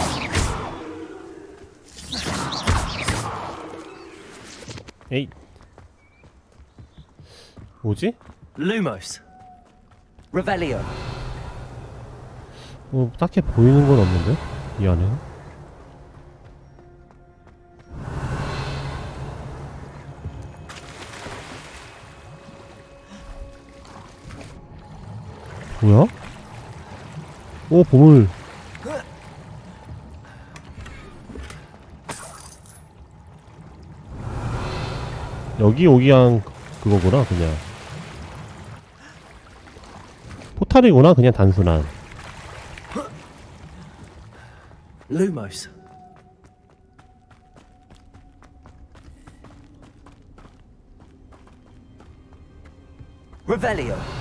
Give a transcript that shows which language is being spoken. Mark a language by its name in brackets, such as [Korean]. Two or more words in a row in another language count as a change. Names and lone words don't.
[Korean] 에이 뭐지? [Latin] Lumos. Revelio. [Korean] 뭐 딱히 보이는 건 없는데? 이 안에는? 뭐야? 오, 보물. 여기 오기한 그거구나, 그냥. 포탈이구나, 그냥 단순한. [Latin] Lumos. Revelio.